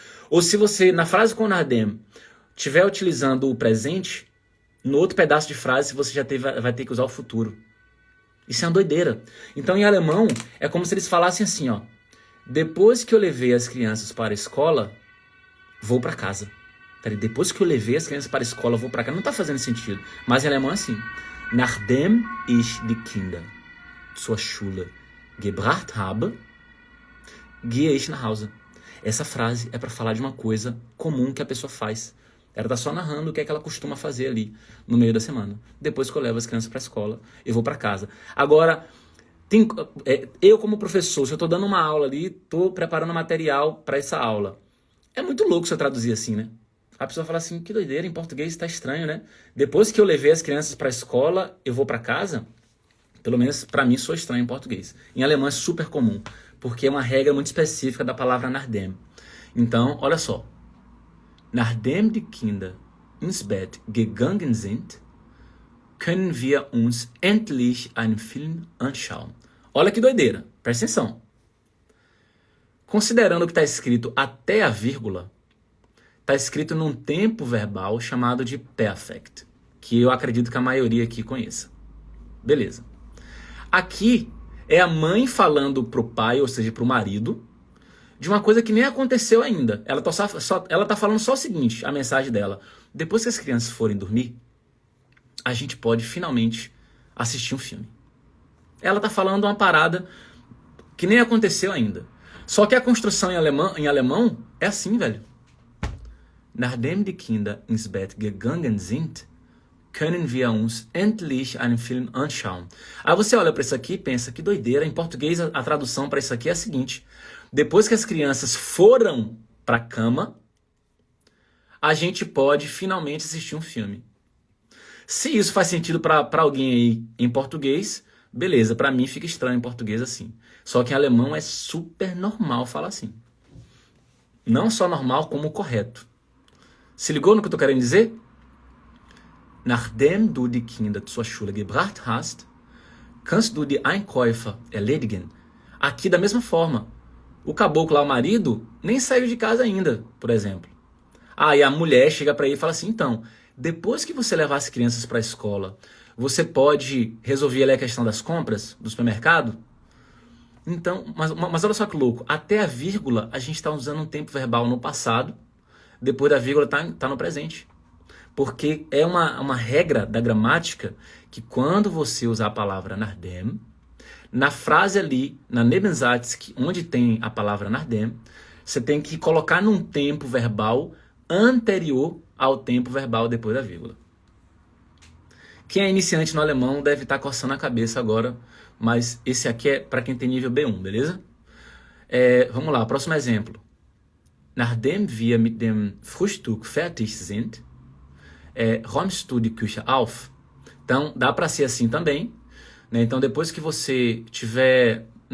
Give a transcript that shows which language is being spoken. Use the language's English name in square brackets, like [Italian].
[Portuguese] Ou se você, na frase com Nachdem, estiver utilizando o presente, no outro pedaço de frase você já vai ter que usar o futuro. Isso é uma doideira. Então, em alemão, é como se eles falassem assim, ó. Depois que eu levei as crianças para a escola, vou para casa. Peraí, depois que eu levei as crianças para a escola, vou para casa. Não está fazendo sentido. Mas em alemão é assim. [German] Nachdem ich die Kinder zur Schule gebracht habe, gehe ich nach Hause. [Portuguese] Essa frase é para falar de uma coisa comum que a pessoa faz. Ela está só narrando o que é que ela costuma fazer ali no meio da semana. Depois que eu levo as crianças para a escola, eu vou para casa. Agora, eu como professor, se eu estou dando uma aula ali, estou preparando material para essa aula. É muito louco se eu traduzir assim, né? A pessoa fala assim, que doideira, em português tá estranho, né? Depois que eu levei as crianças para a escola, eu vou para casa, pelo menos para mim sou estranho em português. Em alemão é super comum, porque é uma regra muito específica da palavra nachdem. Então, olha só. [German] Nachdem die Kinder ins Bett gegangen sind, können wir uns endlich einen Film anschauen. [Portuguese] Olha que doideira, presta atenção. Considerando que está escrito até a vírgula, está escrito num tempo verbal chamado de perfect, que eu acredito que a maioria aqui conheça. Beleza. Aqui é a mãe falando pro pai, ou seja, pro marido, de uma coisa que nem aconteceu ainda. Ela tá falando só o seguinte, a mensagem dela. Depois que as crianças forem dormir, a gente pode finalmente assistir um filme. Ela tá falando uma parada que nem aconteceu ainda. Só que a construção em alemão é assim, velho. [German] Nachdem die Kinder ins Bett gegangen sind, können wir uns endlich einen Film anschauen. [Portuguese] Aí você olha para isso aqui e pensa, que doideira. Em português a tradução para isso aqui é a seguinte. Depois que as crianças foram para a cama, a gente pode finalmente assistir um filme. Se isso faz sentido para alguém aí em português, beleza. Para mim fica estranho em português assim. Só que em alemão é super normal falar assim. Não só normal, como correto. Se ligou no que eu tô querendo dizer? [German] Nachdem du die Kinder zur Schule gebracht hast, kannst du die Einkäufe erledigen. [Portuguese] Aqui da mesma forma. O caboclo lá, o marido, nem saiu de casa ainda, por exemplo. Aí a mulher chega para ele e fala assim, então, depois que você levar as crianças para a escola, você pode resolver ali a questão das compras do supermercado? Então, mas olha só que louco, até a vírgula a gente está usando um tempo verbal no passado, depois da vírgula tá no presente. Porque é uma regra da gramática que quando você usar a palavra nachdem, na frase ali, na Nebensatz, onde tem a palavra nachdem, você tem que colocar num tempo verbal anterior ao tempo verbal depois da vírgula. Quem é iniciante no alemão deve estar coçando a cabeça agora, mas esse aqui é para quem tem nível B1, beleza? Vamos lá, próximo exemplo. [German] Nachdem wir mit dem Frühstück fertig sind, räumst du die Küche auf? [Portuguese] Então, dá para ser assim também. Né? Então, depois que você tiver...